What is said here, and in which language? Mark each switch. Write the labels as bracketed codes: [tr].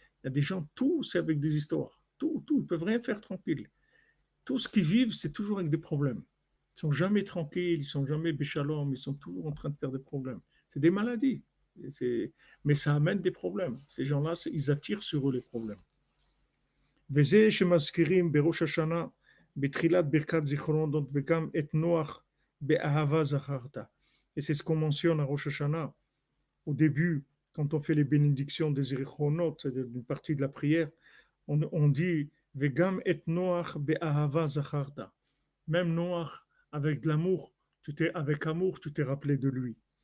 [fr] Il y a des gens, tout, c'est avec des histoires. Tout, tout, ils ne peuvent rien faire tranquille. Tout ce qu'ils vivent, c'est toujours avec des problèmes. Ils ne sont jamais tranquilles, ils ne sont jamais béchalom, ils sont toujours en train de faire des problèmes. C'est des maladies. Mais ça amène des problèmes. Ces gens-là, ils attirent sur eux les problèmes. [he] וזה שמזכירים בראש השנה, בתחילת ברכת זיכרונות וגם את נוח באהבה זכרת. [fr] Et c'est ce qu'on mentionne à Rosh Hashanah. Au début, quand on fait les bénédictions des Zirichronot, c'est-à-dire une partie de la prière, on dit [he] Vegam et Noach be'ahava zacharta. [fr] Même Noach, avec de l'amour, avec amour, tu t'es rappelé de lui.